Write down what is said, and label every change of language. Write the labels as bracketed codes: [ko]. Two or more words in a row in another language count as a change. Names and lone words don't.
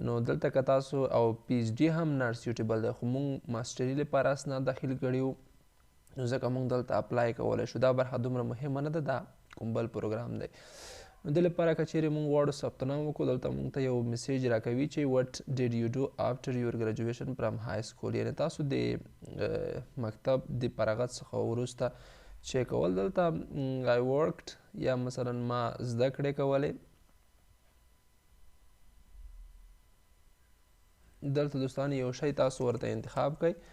[ps] نو دلته که تاسو او پی ایچ ډي هم [en] not suitable [ps] دی خو موږ ماسټري لپاره اسناد داخل کړي وو نو ځکه موږ دلته اپلای کولی شو. دا برخه دومره مهمه نه ده، دا کوم بل پروګرام دی. نو دې لپاره که چیرې موږ غواړو ثبت نام وکړو دلته موږ ته یو میسیج راکوي چې [en] what did you do after your graduation from high school، [ps] یعنې تاسو د مکتب د فراغت څخه وروسته چې کول. دلته [en] I worked [ps] یا مثلا ما زده کړې کولې. دلته دوستان یو شی تاسو ورته انتخاب کړئ.